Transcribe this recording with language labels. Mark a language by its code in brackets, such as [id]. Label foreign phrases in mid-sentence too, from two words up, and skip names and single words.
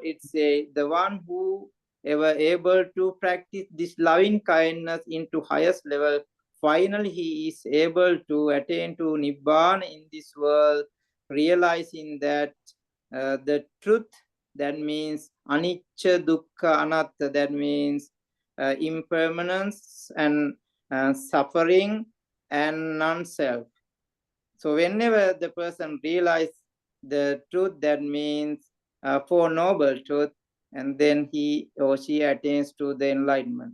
[en] It says the one who ever able to practice this loving kindness into highest level, finally he is able to attain to Nibbana in this world, realizing that the truth, that means [pi] anicca, dukkha, anatta, [en] that means impermanence and suffering and non-self. So whenever the person realizes the truth, that means Four Noble Truth, and then he or she attains to the enlightenment.